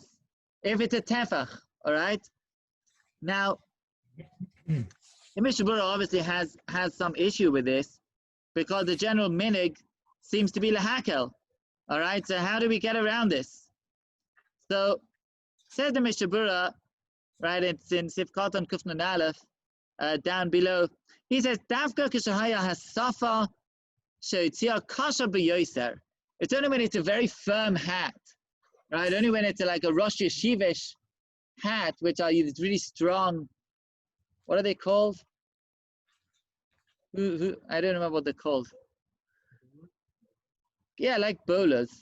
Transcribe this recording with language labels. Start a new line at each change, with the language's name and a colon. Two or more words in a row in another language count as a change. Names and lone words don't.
English: If it's a tefach, all right? Now, the Mishabura obviously has some issue with this because the general minig seems to be lehakel, all right? So how do we get around this? So, says the Mishabura, right, it's in Sifkat on Kufnan Aleph, down below, he says,
Hebrew: דוקא כשהיה השפה שיוצאה קשה ביותר.
English: It's only when it's a very firm hat, right? Only when it's like a Rosh Yeshivish hat, which are these really strong, what are they called? I don't remember what they're called. Yeah, like bowlers.